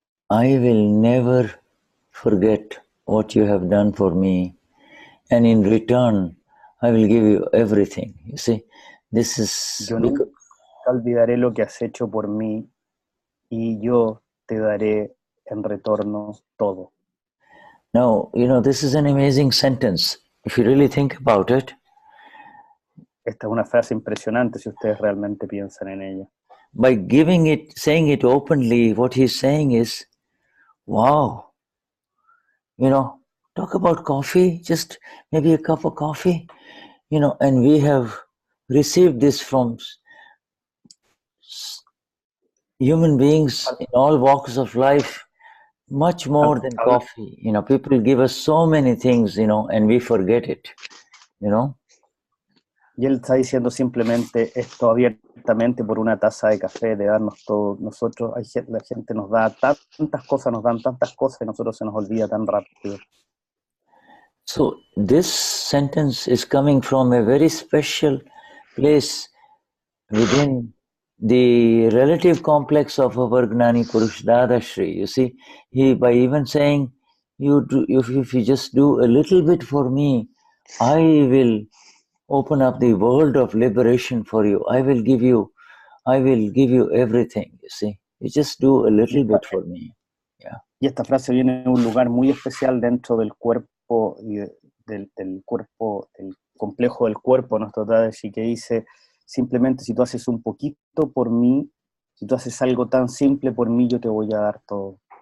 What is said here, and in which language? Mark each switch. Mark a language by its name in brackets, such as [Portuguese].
[English] I will never forget what you have done for me, and in return, I will give you everything. You see, this is. [Spanish] Yo nunca olvidaré lo que has hecho por mí, y yo te daré en retorno todo. [English] Now, this is an amazing sentence. If you really think about it. [Spanish] Esta es una frase impresionante si ustedes realmente piensan en ella. [English] By saying it openly, what he's saying is, wow, talk about coffee, just maybe a cup of coffee, and we have received this from human beings in all walks of life, much more than coffee. People give us so many things, and we forget it, [Spanish] Y él está diciendo simplemente esto abiertamente por una taza de café, de darnos todo. Nosotros, la gente nos da tantas cosas, y nosotros se nos olvida tan rápido. [English] So this sentence is coming from a very special place within the relative complex of our Gnani Purush Dadashri. You see, he by even saying, if you just do a little bit for me, I will open up the world of liberation for you. I will give you everything. You see, you just do a little bit for me. Yeah. [Spanish] Y esta frase viene de un lugar muy especial dentro del cuerpo y del cuerpo, el complejo del cuerpo, nuestro Tadashi, que dice, simplemente si tú haces un poquito por mí, si tú haces algo tan simple por mí, yo te voy a dar todo.